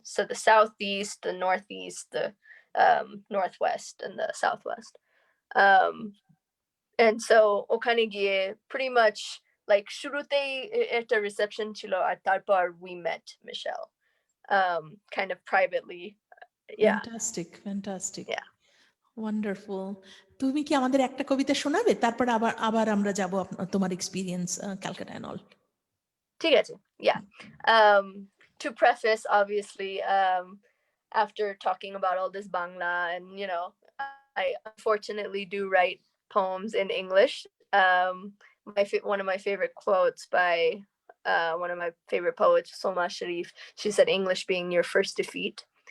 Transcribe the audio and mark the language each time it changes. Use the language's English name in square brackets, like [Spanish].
[English] So the Southeast, the Northeast, the Northwest, and the Southwest. And so [Bangla] ওখানে গিয়ে [English] pretty much like [Bangla] শুরুতেই একটা [English] reception [Bangla] ছিল, আর তারপর [English] we met Michelle kind of privately. Yeah. Fantastic. Yeah. Wonderful. [Bangla] তুমি কি আমাদের একটা কবিতা শোনাবে, তারপর আবার আমরা যাব তোমার [English] Experience Calcutta and all? [Bangla] ঠিক আছে. Yeah. [English] To preface, obviously, after talking about all this Bangla, and I unfortunately do write poems in English. One of my favorite quotes by one of my favorite poets, Soma Sharif, she said, English being your first defeat.